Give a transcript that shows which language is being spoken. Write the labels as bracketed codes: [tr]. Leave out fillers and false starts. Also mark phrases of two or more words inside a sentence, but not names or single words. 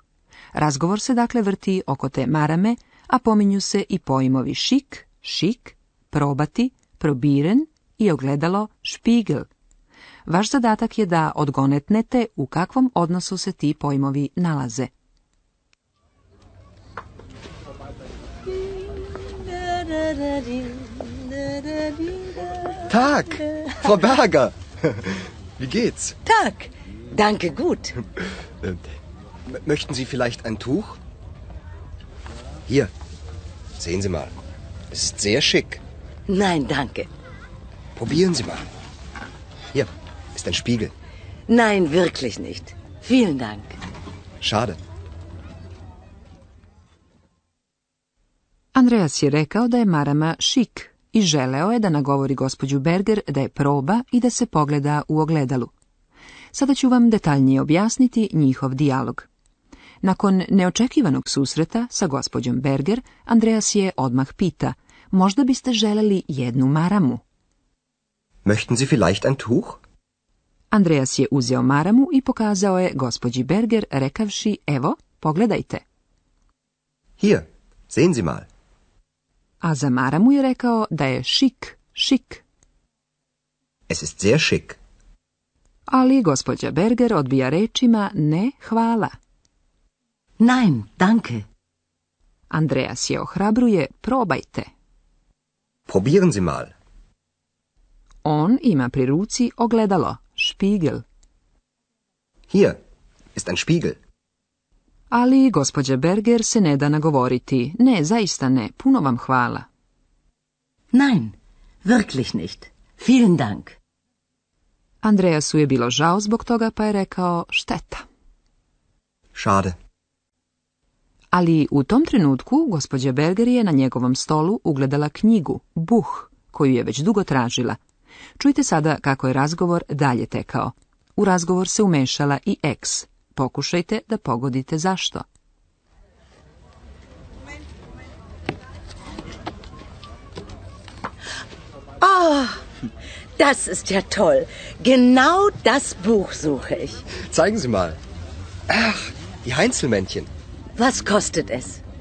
[sr] Razgovor se dakle vrti oko te marame, a pominju se i pojmovi šik, šik, probati, probiren i ogledalo špigel. Vaš zadatak je da odgonetnete u kakvom odnosu se ti pojmovi nalaze. [de] Tag, Frau Berger. Wie geht's? Tag, danke gut. Möchten Sie vielleicht ein Tuch? Hier, sehen Sie mal. Es ist sehr schick. Nein, danke. Probieren Sie mal. Hier ist ein Spiegel. Nein, wirklich nicht. Vielen Dank. Schade. [sr] Andreas je rekao da je marama šik i želeo je da nagovori gospođu Berger da je proba i da se pogleda u ogledalu. Sada ću vam detaljnije objasniti njihov dijalog. Nakon neočekivanog susreta sa gospođom Berger, Andreas je odmah pita, možda biste želeli jednu maramu? [de] Möchten Sie vielleicht ein Tuch? [sr] Andreas je uzeo maramu i pokazao je gospođi Berger rekavši, evo, pogledajte. [de] Hier, sehen Sie mal. [sr] A za maramu je rekao da je šik, šik. [de] Es ist sehr schick. [sr] Ali gospođa Berger odbija rečima ne, hvala. [de] Nein, danke. [sr] Andreas je ohrabruje, probajte. [de] Probieren Sie mal. [sr] On ima pri ruci ogledalo, špigel. [de] Hier ist ein Spiegel. [sr] Ali gospođa Berger se ne da nagovoriti. Ne, zaista ne, puno vam hvala. [de] Nein, wirklich nicht. Vielen Dank. [sr] Andreasu je bilo žao zbog toga pa je rekao šteta. [de] Schade. [sr] Ali u tom trenutku gospođa Berger je na njegovom stolu ugledala knjigu, Buch, koju je već dugo tražila. Čujte sada kako je razgovor dalje tekao. U razgovor se umešala i Eks. Pokušajte da pogodite zašto. [de] Oh, das ist ja toll. Genau das Buch suche ich. Zeigen Sie mal. Ach, die Heinzelmännchen. Was kostet es?